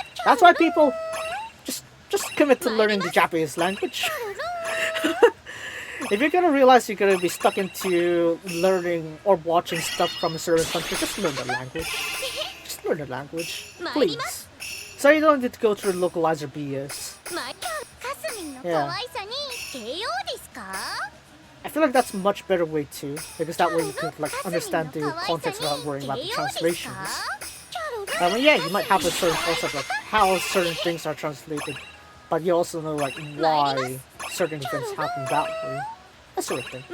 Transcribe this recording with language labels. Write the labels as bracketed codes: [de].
[en] That's why people just commit to learning the Japanese language. If you're gonna realize you're gonna be stuck into learning or watching stuff from a certain country, just learn the language. Just learn the language, please. So you don't need to go through localizer BS. [ja] かすみの可愛さに KO ですか [en] I feel like that's a much better way too, because that way you could like understand the context without worrying about the translations. I mean, yeah, you might have a certain concept of how certain things are translated, but you also know like why certain events happen that way. That sort of thing.